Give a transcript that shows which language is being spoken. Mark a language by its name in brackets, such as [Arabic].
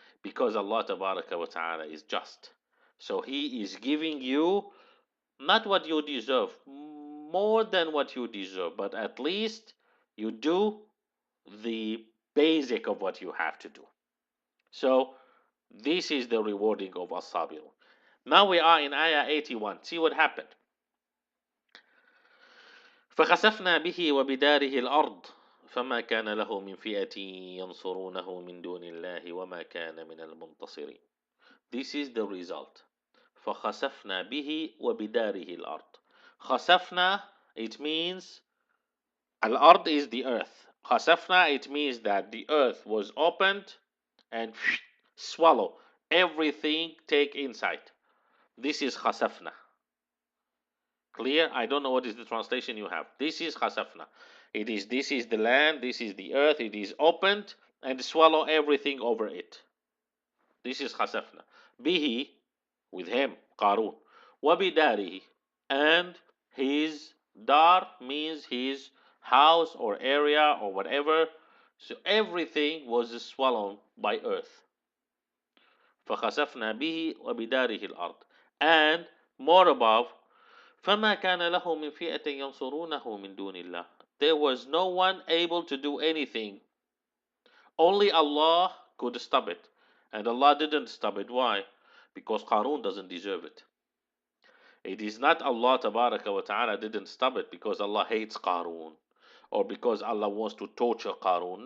[English] Because Allah Tabaraka wa Ta'ala is just. So He is giving you not what you deserve, more than what you deserve, but at least you do the basic of what you have to do. So this is the rewarding of as-sabir. Now we are in Ayah 81. See what happened. [Arabic] فخسفنا به وبداره الأرض فما كان له من فئة ينصرونه من دون الله وما كان من المنتصرين. [English] This is the result. [Arabic] فخسفنا به وبداره الأرض. [English] خسفنا, it means Al-Ard is the earth. Khasafna, it means that the earth was opened and swallow everything take inside. This is Khasafna. Clear? I don't know what is the translation you have. This is Khasafna. This is the land, this is the earth, it is opened and swallow everything over it. This is Khasafna. Bihi, with him, Qarun. Wabidarihi, and his dar means his house or area or whatever. So everything was swallowed by earth. [Arabic] فخسفنا به وبداره الأرض. [English] And more above, [Arabic] فما كان له من فئة ينصرونه من دون الله. [English] There was no one able to do anything. Only Allah could stop it. And Allah didn't stop it. Why? Because Qarun doesn't deserve it. It is not Allah Tabaraka wa Ta'ala didn't stop it because Allah hates Qarun or because Allah wants to torture Qarun.